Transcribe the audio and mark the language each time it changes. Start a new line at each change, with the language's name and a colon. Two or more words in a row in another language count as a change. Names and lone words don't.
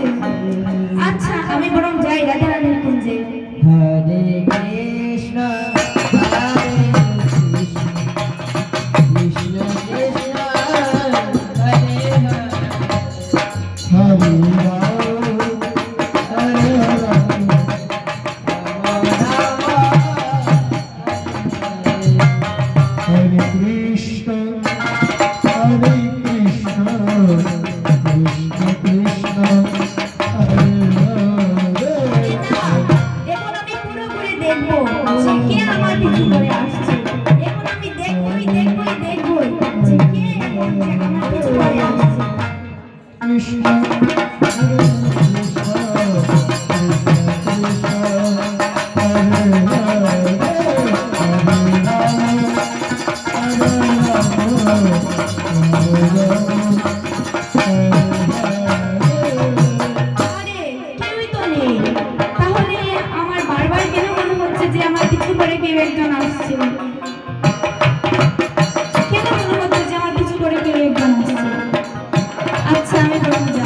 Bangla: আচ্ছা আমি বরং যাই রাধা রানীর কুঞ্জে।
Sanskrit: হরে কৃষ্ণ হরে কৃষ্ণ কৃষ্ণ হরে হরে हरे कृष्ण, हरे कृष्ण, कृष्ण कृष्ण, हरे हरे.
Bangla: এখন আমি পুরো করে দেখবো যে কে আমার পিছু করে আসছে। এখন আমি দেখবই যে কে এমন যে আমার পিছু করে আসছে।
Sanskrit: कृष्ण, हरे कृष्ण, कृष्ण कृष्ण, हरे हरे, हरे राम, हरे राम, राम राम,
Bangla: আরে কেউই তো নেই। তাহলে আমার বারবার কেন মনে হচ্ছে যে আমার পিছু করে কেউ একজন আসছে? কেন মনে হচ্ছে যে আমার পিছু করে কেউ একজন আসছে? আচ্ছা আমি বরং যাই।